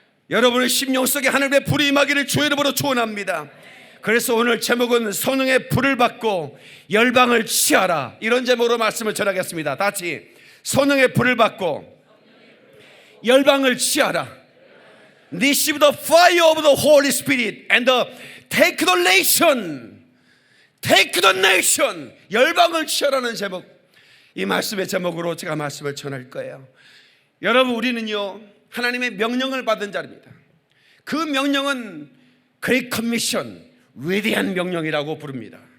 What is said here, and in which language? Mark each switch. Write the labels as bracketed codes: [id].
[ko] 여러분의 심령 속에 하늘의 불이 임하기를 주의 이름으로 축원합니다. 그래서 오늘 제목은 성령의 불을 받고 열방을 취하라, 이런 제목으로 말씀을 전하겠습니다. 다 같이 성령의 불을 받고 열방을 취하라. [en] Receive the fire of the Holy Spirit and take the nation. Take the nation. [ko] 열방을 취하라는 제목, 이 말씀의 제목으로 제가 말씀을 전할 거예요. 여러분, 우리는요 하나님의 명령을 받은 자입니다. 그 명령은 Great Commission, 위대한 명령이라고 부릅니다.